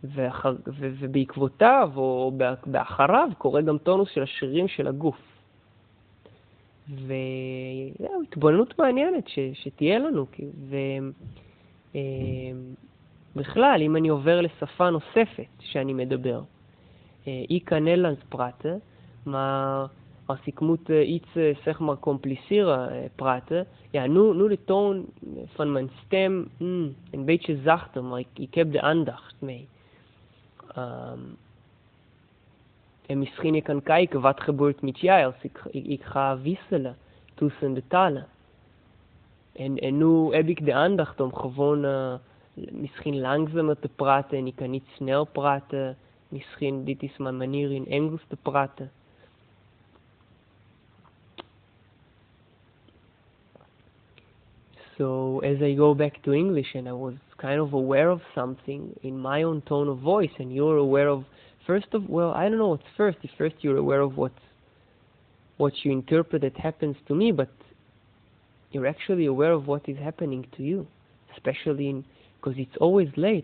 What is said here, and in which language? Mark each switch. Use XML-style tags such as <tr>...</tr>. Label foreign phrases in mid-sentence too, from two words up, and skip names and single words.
<he>ובעקבותיו או באחריו קורה גם טונוס של השרירים של הגוף. וזהו, התבוננות מעניינת שתהיה לנו. ובכלל, אם אני עובר לשפה נוספת שאני מדבר,</he> <de>ich kann</de> <nl>Nederlands maar als ik moet iets zeg maar compliceren praten, ja, nu de toon van mijn stem een beetje zachter, maar ik heb de aandacht mee. En misschien ik kan kijken wat gebeurt met jij als ik ga wisselen tussen de talen. En nu heb ik de aandacht om gewoon misschien langzamer te praten en ik kan niet snel praten. Misschien dit is mijn manier in Engels te praten.</nl> <en>So as I go back to English and I was kind of aware of something in my own tone of voice, and you're aware of I don't know what's first. First you're aware of what you interpret that happens to me, but you're actually aware of what is happening to you, especially because it's always late.</en>